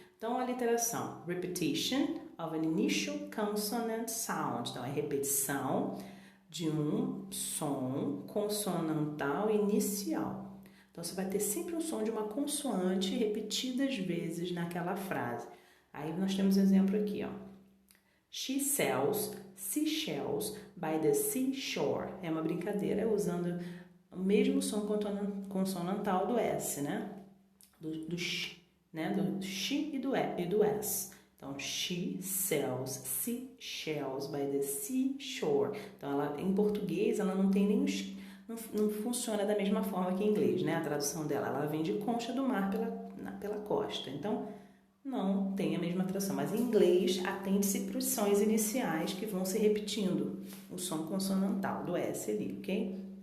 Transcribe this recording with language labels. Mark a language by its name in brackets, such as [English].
[Portuguese] Então, a aliteração, [English] repetition of an initial consonant sound. [Portuguese] Então, é repetição de um som consonantal inicial. Então, você vai ter sempre um som de uma consoante repetidas vezes naquela frase. Aí, nós temos um exemplo aqui, ó. [English] She sells seashells by the seashore. [Portuguese] É uma brincadeira usando o mesmo som consonantal do S, né? Do sh, né? Do she e do s. [English] Então, she sells seashells by the seashore. [Portuguese] Então, ela, em português, ela não tem nem não funciona da mesma forma que em inglês, né? A tradução dela, ela vem de concha do mar pela costa. Então, não tem a mesma tradução, mas em inglês atende-se para os sons iniciais que vão se repetindo, o som consonantal do S ali, ok?